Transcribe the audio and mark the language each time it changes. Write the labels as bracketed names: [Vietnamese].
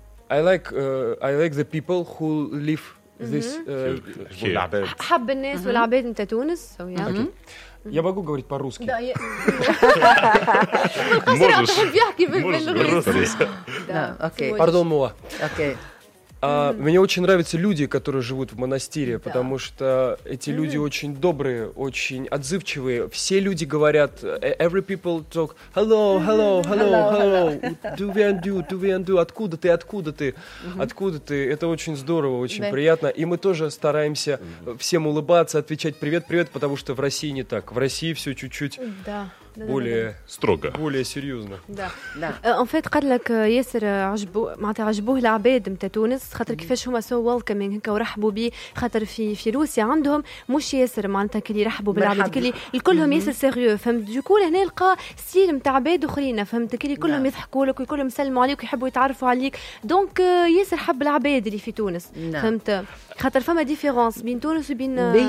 [English] I like the people who live this here. [Arabic] حاب الناس والعباد نتاع تونس. [Russian] Я могу говорить по-русски. [French] Pardon moi. [English] Okay. [Russian] Мне очень нравятся люди, которые живут в монастыре, потому что эти люди очень добрые, очень отзывчивые. Все люди говорят, [English] every people talk, hello, hello, hello, hello, do we undo, [Russian] откуда ты, откуда ты. Это очень здорово, очень приятно. И мы тоже стараемся всем улыбаться, отвечать привет, потому что в России не так. В России все чуть-чуть... более строго. Более серьезно. Да. [Arabic] Он фед قال لك ياسر عجبوه العباد نتاع تونس خاطر كيفاش هما سو ويلكمينغ هكا ورحبوا بي خاطر في روسيا عندهم مش ياسر معناتها كي يرحبوا بالعباد كي كلهم ياسر سيريو فهمت دوكو هنا يلقى ستيل نتاع عباد اخرين فهمت كي كلهم يضحكوا لك ويكلهم يسلموا عليك ويحبوا يتعرفوا عليك دونك ياسر حب العباد اللي في تونس فهمت خاطر فما ديفيرونس بين تونس وبين